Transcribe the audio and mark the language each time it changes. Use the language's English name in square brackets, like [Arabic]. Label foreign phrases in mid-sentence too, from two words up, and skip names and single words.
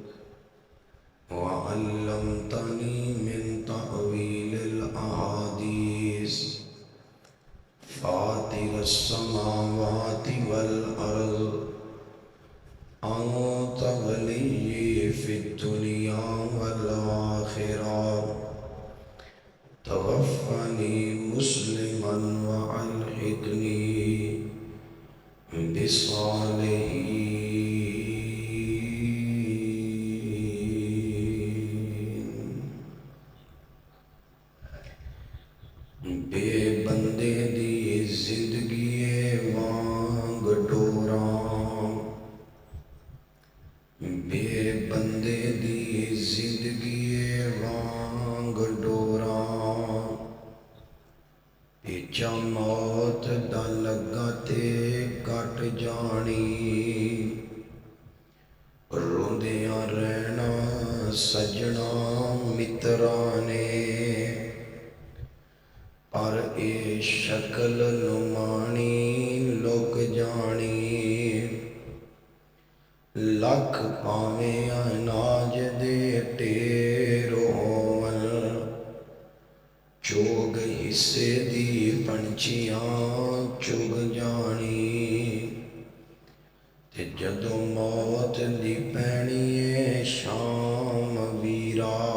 [Arabic] وعلمتنی من تأویل الاحادیث فاطر السماوات والارض انت ولی فی الدنیا والآخرہ توفنی مسلما والحقنی بالصالحین۔ [Punjabi] بے بندے دی زندگی وانگ ڈوراں، بے بندے دی زندگی وانگ ڈوراں، پیچا موت دا لگا تے کٹ جانی، روندیاں رہنا سجنا مترانے، پر اے شکل نمانی لک جانی، لکھ پاویں اناج دے ٹیر ہون، چوگ حصے دی پنچیاں چگ جانی، تے جدو موت دی پینی ہے شام ویرا،